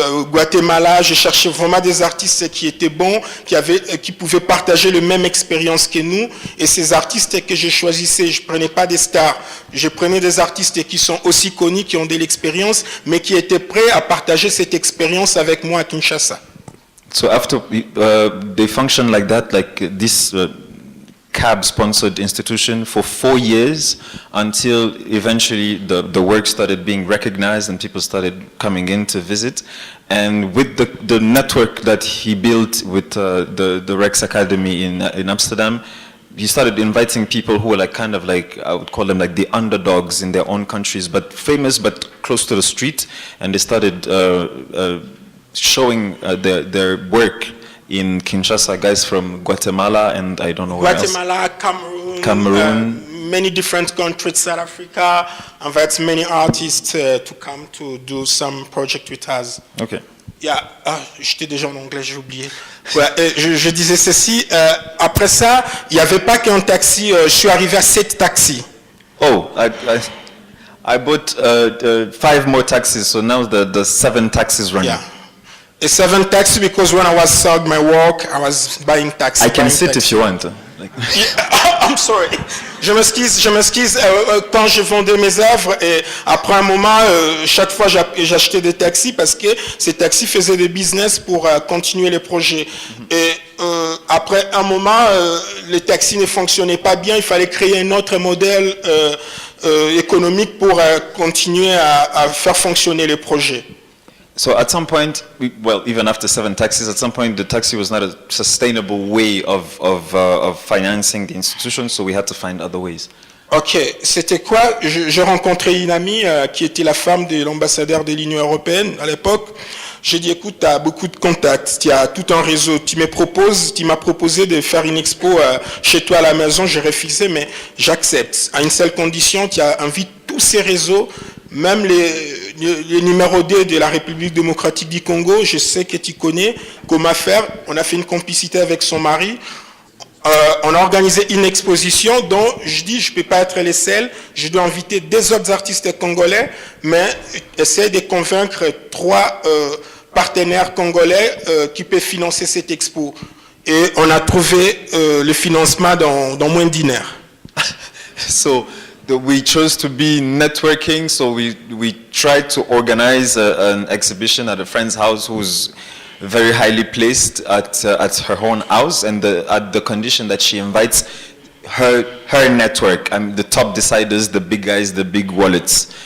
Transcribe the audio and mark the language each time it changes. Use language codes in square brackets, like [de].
[fr] Guatemala, je cherchais vraiment des artistes qui étaient bons, qui pouvaient partager la même expérience que nous. Et ces artistes que je choisissais, je prenais pas des stars, je prenais des artistes qui sont aussi connus, qui ont de l'expérience, mais qui étaient prêts à partager cette expérience avec moi à Kinshasa. [en] So after they function like that, like this CAB-sponsored institution for 4 years until eventually the work started being recognized and people started coming in to visit. And with the network that he built with the Rex Academy in Amsterdam, he started inviting people who were like kind of like, I would call them like the underdogs in their own countries, but famous but close to the street. And they started showing their work in Kinshasa, guys from Guatemala and I don't know where Guatemala, else. Cameroon, many different countries, South Africa, invites many artists to come to do some project with us. Okay. [fr] Yeah, j'étais déjà en anglais, j'ai oublié. Ouais, je disais ceci, après ça, il n'y avait pas qu'un taxi, je suis arrivé à 7 taxis. [en] Oh, I bought 5 more taxis, so now the 7 taxis running. Yeah. 7 taxis because when I was selling my work, I was buying taxis. I can sit if you want. Like. Yeah, I'm sorry. [fr] Je m'excuse. Quand je vendais mes œuvres et après un moment, chaque fois j'achetais des taxis parce que ces taxis faisaient des business pour continuer les projets. Et après un moment, les taxis ne fonctionnaient pas bien. Il fallait créer un autre modèle économique pour continuer à faire fonctionner les projets. [en] So at some point, well, even after 7 taxis, at some point the taxi was not a sustainable way of financing the institution, so we had to find other ways. [fr] Ok, c'était quoi? J'ai rencontré une amie qui était la femme de l'ambassadeur de l'Union européenne à l'époque. J'ai dit, écoute, tu as beaucoup de contacts, tu as tout un réseau. Tu m'as proposé de faire une expo chez toi à la maison, j'ai refusé, mais j'accepte. À une seule condition, tu as invité tous ces réseaux, même les numéros 2 de la République démocratique du Congo, je sais que tu connais comment faire. On a fait une complicité avec son mari. On a organisé une exposition dont je dis je ne peux pas être le seul, je dois inviter des autres artistes congolais, mais essayer de convaincre 3 partenaires congolais qui peuvent financer cette expo. Et on a trouvé le financement dans moins d'1 heure. [en] So we chose to be networking, so we tried to organize an exhibition at a friend's house who's very highly placed at her own house, and at the condition that she invites her network, the top deciders, the big guys, the big wallets.